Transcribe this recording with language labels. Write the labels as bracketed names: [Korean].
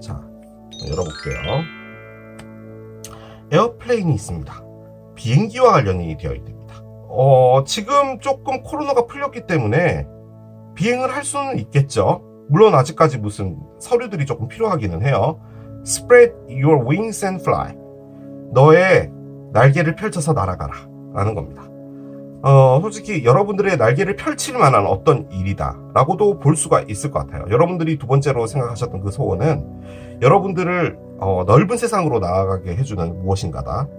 [Korean] 자, 열어볼게요. 에어플레인이 있습니다. 비행기와 관련이 되어 있습니다. 지금 조금 코로나가 풀렸기 때문에 비행을 할 수는 있겠죠. 물론 아직까지 무슨 서류들이 조금 필요하기는 해요. [English] Spread your wings and fly. [Korean] 너의 날개를 펼쳐서 날아가라 라는 겁니다. 솔직히 여러분들의 날개를 펼칠 만한 어떤 일이다 라고도 볼 수가 있을 것 같아요. 여러분들이 두 번째로 생각하셨던 그 소원은 여러분들을 넓은 세상으로 나아가게 해주는 무엇인가다.